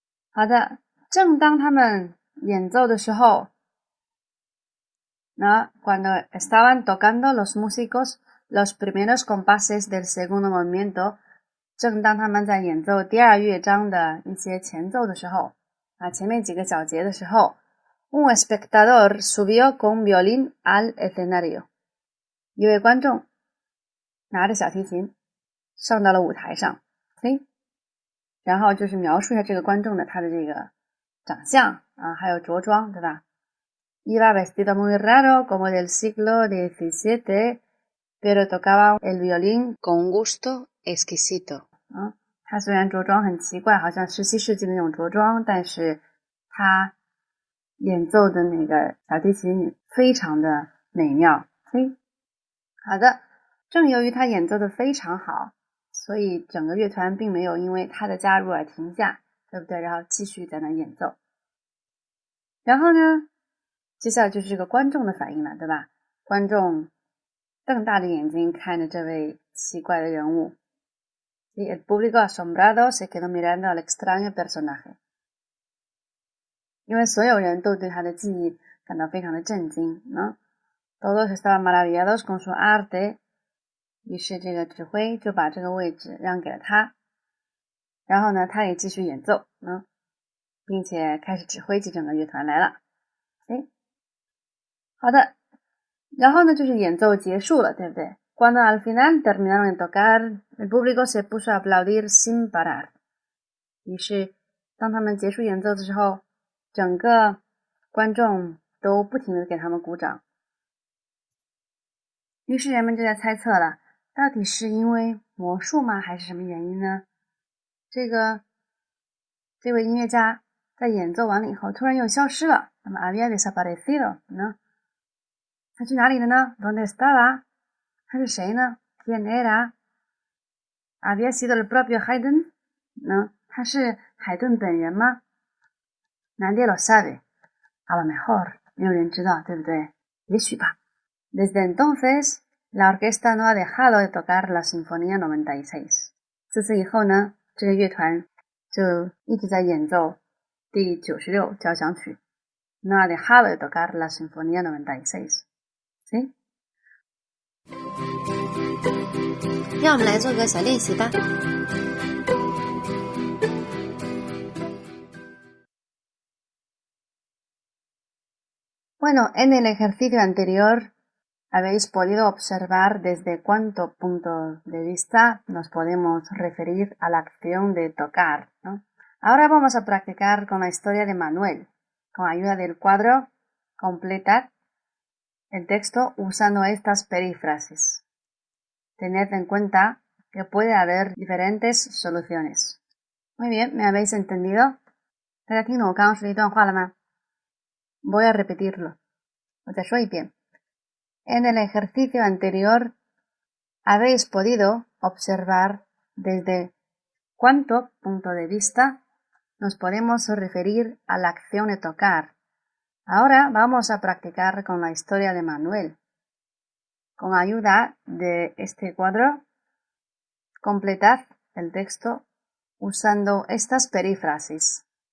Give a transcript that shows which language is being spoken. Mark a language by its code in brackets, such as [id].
[zh] 好的，正当他们演奏的时候 [es] cuando estaban tocando los músicos los primeros compases del segundo movimiento， [zh] 正当他们在演奏第2乐章的一些前奏的时候前面几个小节的时候， [es] un espectador subió con un violín al escenario。 [zh] 一位观众拿着小提琴上到了舞台上，然后就是描述一下这个观众的他的这个长相啊，还有着装，对吧？ [es] Iba vestido muy raro como del siglo XVII, pero tocaba el violín con gusto exquisito. [zh] 他虽然着装很奇怪，好像17世纪的那种着装，但是他演奏的那个小提琴非常的美妙。好的，正由于他演奏的非常好，所以整个乐团并没有因为他的加入而停下，对不对？然后继续在那演奏。然后呢，接下来就是这个观众的反应了，对吧？观众瞪大着眼睛看着这位奇怪的人物。 [es] El público asombrado se quedó mirando al extraño personaje. [zh] 因为所有人都对他的技艺感到非常的震惊， [es] Todos estaban maravillados con su arte. [zh] 于是这个指挥就把这个位置让给了他，然后呢，他也继续演奏，并且开始指挥起整个乐团来了。好的，然后呢，就是演奏结束了，对不对？ [es] Cuando al final terminaron de tocar, el público se puso a aplaudir sin parar. [zh] 于是，当他们结束演奏的时候，整个观众都不停地给他们鼓掌。于是人们就在猜测了，到底是因为魔术吗，还是什么原因呢？这位音乐家在演奏完了以后，突然又消失了。那么 [es] había desaparecido [zh] 呢？他去哪里了呢？ [es] ¿Dónde estaba？ [zh] 他是谁呢？ [es] ¿Quién era？ ¿Había sido el propio Haydn？ [zh] 他是海顿本人吗？ [es] Nadie lo sabe. A lo mejor. [zh] 没有人知道，对不对？也许吧。 [es] Desde entonces, la orquesta no ha dejado de tocar la Sinfonía 96. [zh] 自此以后呢，这个乐团就一直在演奏第96交响曲。 [es] No ha dejado de tocar la Sinfonía 96. [zh] 让我们来做个小练习吧。 [es] Bueno, en el ejercicio anterior habéis podido observar desde cuánto punto de vista nos podemos referir a la acción de tocar, Ahora vamos a practicar con la historia de Manuel. Con ayuda del cuadro, completad el texto usando estas perífrasis. Tened en cuenta que puede haber diferentes soluciones. Muy bien, ¿me habéis entendido? [zh] 大家听懂我刚刚说的一段话了吗？ [es] Voy a repetirlo. [zh] 我再说一遍。 [es] En el ejercicio anterior habéis podido observar desde cuánto punto de vista nos podemos referir a la acción de tocar. Ahora vamos a practicar con la historia de Manuel. Con ayuda de este cuadro, completad el texto usando estas perífrasis.